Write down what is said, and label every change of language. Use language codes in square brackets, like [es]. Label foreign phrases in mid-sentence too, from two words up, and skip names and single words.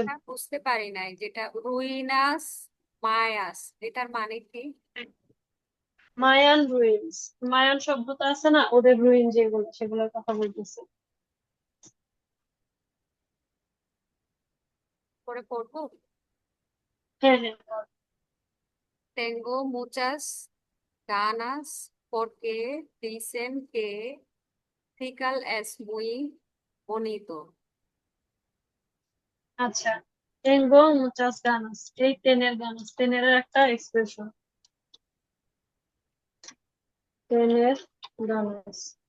[bn] বুঝতে পারি নাই যেটা [es] ruinas mayas [bn] এটার মানে কি। [en] Mayan ruins, [bn] মায়ান সভ্যতা আছে না, ওদের রুইন যেগুলো সেগুলোর কথা বলতেছে। করে পড়বো। হ্যাঁ হ্যাঁ। [es] Tengo muchas ganas porque dicen que Tikal es muy bonito। [bn] আচ্ছা, [es] tengo muchas ganas, [bn] এই [es] tener ganas, [bn] টেনের একটা এক্সপ্রেশন, [es] tener ganas.